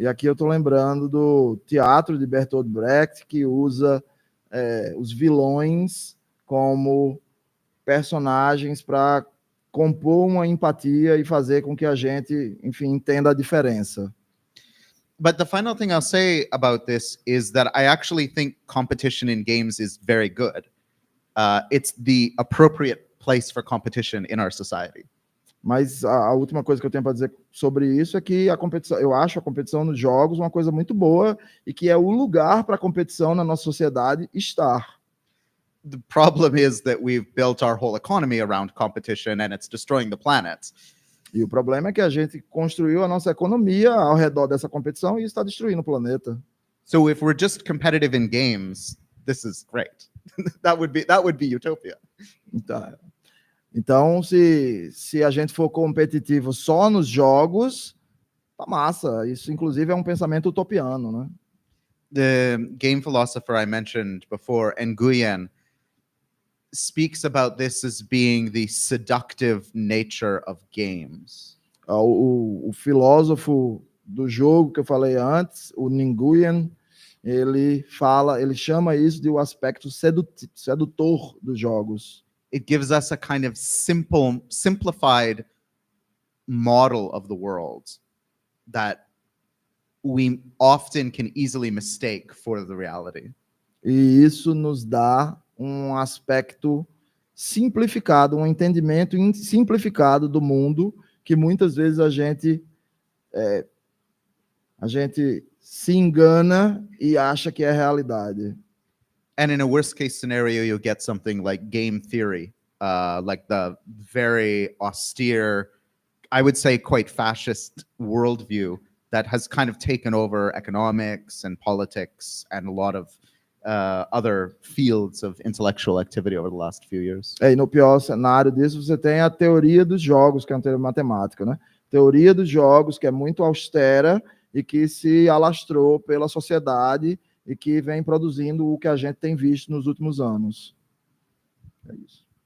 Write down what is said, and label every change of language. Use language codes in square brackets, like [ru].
[pt] E aqui eu estou lembrando do teatro de Bertolt Brecht, que usa os vilões como personagens para compor uma empatia e fazer com que a gente, enfim, entenda a diferença. [en] But the final thing I'll say about this is that I actually think competition in games is very good. It's the appropriate place for competition in our society. [pt] Mas a última coisa que eu tenho para dizer sobre isso é que eu acho a competição nos jogos uma coisa muito boa e que é o lugar para a competição na nossa sociedade estar. [en] The problem is that we've built our whole economy around competition and it's destroying the planet. [pt] E o problema é que a gente construiu a nossa economia ao redor dessa competição e está destruindo o planeta. [en] So if we're just competitive in games, this is great. that would be utopia. [pt] Então, se a gente for competitivo só nos jogos, tá massa. Isso, inclusive, é um pensamento utopiano, né? [en] The game philosopher I mentioned before, Nguyen, speaks about this as being the seductive nature of games. [pt] O filósofo do jogo que eu falei antes, o Nguyen, ele chama isso de o aspecto sedutor dos jogos. [en] It gives us a kind of simplified model of the world that we often can easily mistake for the reality. [pt] E isso nos dá um aspecto simplificado, um entendimento simplificado do mundo que muitas vezes a gente a gente se engana e acha que é realidade. [en] And in a worst case scenario, you'll get something like game theory, like the very austere, I would say quite fascist worldview that has kind of taken over economics and politics and a lot of other fields of intellectual activity over the last few years. [pt] E no pior cenário disso, você tem a teoria dos jogos, que é uma teoria matemática, né? Teoria dos jogos, que é muito austera e que se alastrou pela sociedade e que vem produzindo o que a gente tem visto nos últimos anos. É isso.